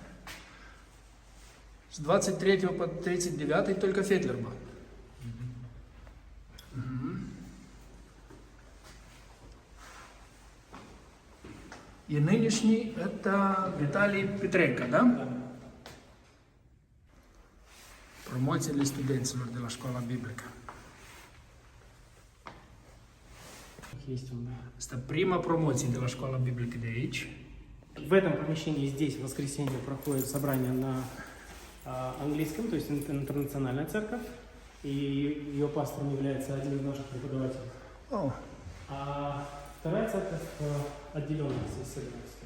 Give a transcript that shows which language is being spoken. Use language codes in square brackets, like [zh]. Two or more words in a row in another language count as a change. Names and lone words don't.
[ru] С 23 по 39 только Фетлер был. И нынешний это Виталий Петренко, да? [ro] Promoțiile studenților de la școala biblică. Asta prima promoție de la școala biblică de aici. [ru] В этом помещении здесь в воскресенье проходит собрание на английском, то есть интернациональная церковь, и ее пастором является один из наших преподавателей. Oh. А вторая церковь отделенная с исследовательской.